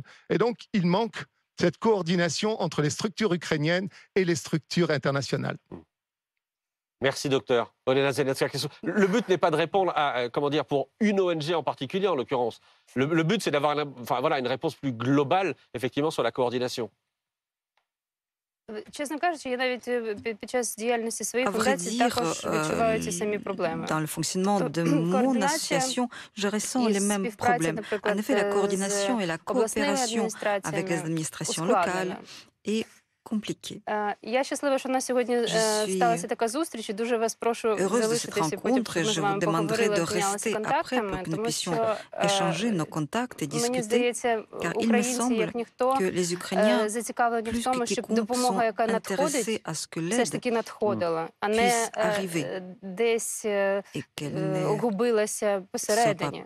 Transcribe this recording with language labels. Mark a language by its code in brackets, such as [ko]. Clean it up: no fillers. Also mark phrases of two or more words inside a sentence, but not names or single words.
[fr] Et donc, il manque cette coordination entre les structures ukrainiennes et les structures internationales. Merci, docteur. Olena Zelenska. Le but n'est pas de répondre à, comment dire, pour une ONG en particulier, en l'occurrence. Le but, c'est d'avoir une réponse plus globale, effectivement, sur la coordination. [uk] Чесно кажучи, я навіть під час діяльності своєї фундації також відчуваю ці самі проблеми. [fr] Dans le fonctionnement de mon association, je ressens les mêmes problèmes. En effet, la coordination et la coopération avec les administrations locales est compliqué. [uk] Я щаслива, що у нас сьогодні сталася така зустріч, і дуже вас прошу залишитися потім, щоб ми з вами поговорили, обмінялися контактами, тому що, мені здається, українці, як ніхто, зацікавлені в тому, щоб допомога, яка надходить, все ж таки надходила, а не десь губилася посередині.